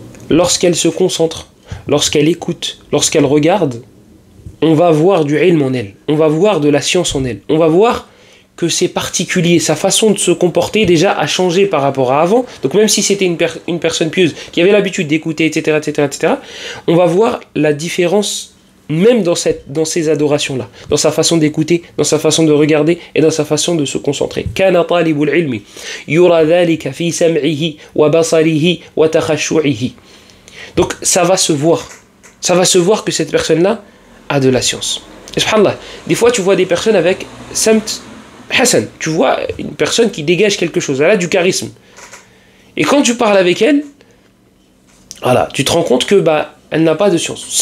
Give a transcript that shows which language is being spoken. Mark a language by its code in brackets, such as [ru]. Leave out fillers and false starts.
[fr] lorsqu'elle se concentre, lorsqu'elle écoute, lorsqu'elle regarde, on va voir du ilm en elle, on va voir de la science en elle, on va voir que c'est particulier, sa façon de se comporter déjà a changé par rapport à avant. Donc même si c'était une personne pieuse qui avait l'habitude d'écouter, etc., etc., etc., on va voir la différence même dans ces adorations-là, dans sa façon d'écouter, dans sa façon de regarder et dans sa façon de se concentrer. [ar] كان طالب العلم يرى ذلك في سمعه وبصره وتخشعه. [fr] Donc ça va se voir que cette personne-là a de la science. Et subhanallah, des fois tu vois des personnes avec samt Hassan, tu vois une personne qui dégage quelque chose, elle a du charisme. Et quand tu parles avec elle, voilà, tu te rends compte que elle n'a pas de science.